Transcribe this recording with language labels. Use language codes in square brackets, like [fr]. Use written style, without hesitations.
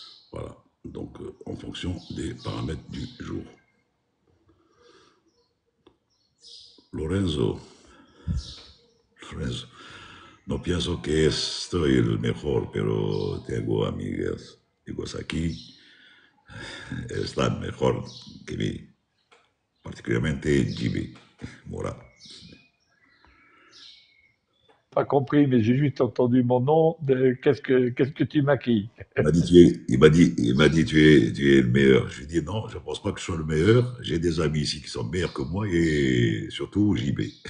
[fr] Voilà, donc en fonction des paramètres du jour. [es] Lorenzo, no pienso que estoy el mejor, pero tengo amigos aquí, están mejor que mí, particularmente Jimmy Moura. [fr] Pas compris, mais j'ai juste entendu mon nom. Qu'est-ce que tu maquilles? Il m'a dit, tu es le meilleur. Je lui ai dit, non, je ne pense pas que je sois le meilleur. J'ai des amis ici qui sont meilleurs que moi et surtout JB.